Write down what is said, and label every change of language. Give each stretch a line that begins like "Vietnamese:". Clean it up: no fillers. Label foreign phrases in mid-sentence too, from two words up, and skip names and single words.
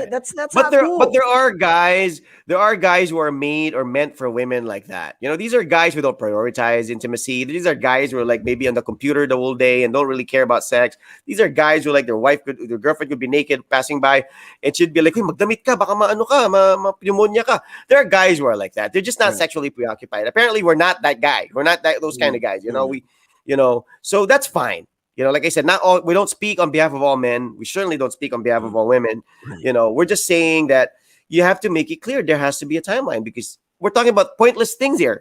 English: right? right. That's But not cool. there are guys, who are made or meant for women like that. You know, these are guys who don't prioritize intimacy. These are guys who are like maybe on the computer the whole day and don't really care about sex. These are guys who like their girlfriend could be naked passing by and she'd be like,
Filipino: "Hey, magdamit ka, baka maano ka, pneumonia ka."
English: There are guys who are like that. They're just not Right. sexually preoccupied. Apparently, we're not that guy. We're not those kind of guys. So that's fine. Like I said, not all. We don't speak on behalf of all men. We certainly don't speak on behalf of all women. Right. We're just saying that you have to make it clear there has to be a timeline because we're talking about pointless things here.